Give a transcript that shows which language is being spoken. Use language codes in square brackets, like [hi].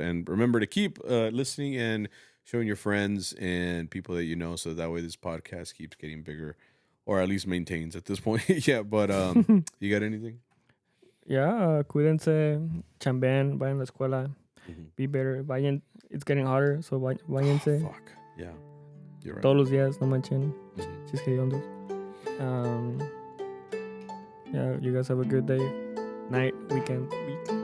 [en] And remember to keep listening and showing your friends and people that you know, so that way this podcast keeps getting bigger, or at least maintains at this point. Yeah, but you got anything? [es] Yeah, cuídense, chambean, vayan a la escuela, be better, vayan. [en] It's getting hotter, so váyanse. Oh, fuck, yeah, you're right. [es] Todos los días, no manchen, chisquediondos. [en] Yeah, you guys have a good day, night, weekend, week.